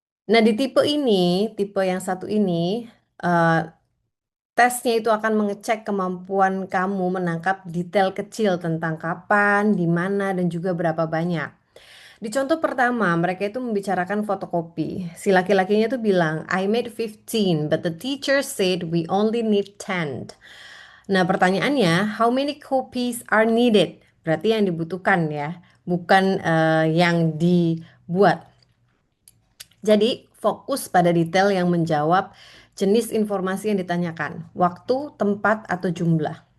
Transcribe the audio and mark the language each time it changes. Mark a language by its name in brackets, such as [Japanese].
[Indonesian] Nah, di tipe ini, tipe yang satu ini, eh, tesnya itu akan mengecek kemampuan kamu menangkap detail kecil tentang kapan, di mana, dan juga berapa banyak. Di contoh pertama, mereka itu membicarakan fotokopi. Si laki-lakinya itu bilang, [English] I made 15, but the teacher said we only need 10. [Indonesian] Nah, pertanyaannya, [English] how many copies are needed? [Indonesian] Berarti yang dibutuhkan ya, bukan yang dibuat. Jadi, fokus pada detail yang menjawab jenis informasi yang ditanyakan, waktu, tempat, atau jumlah.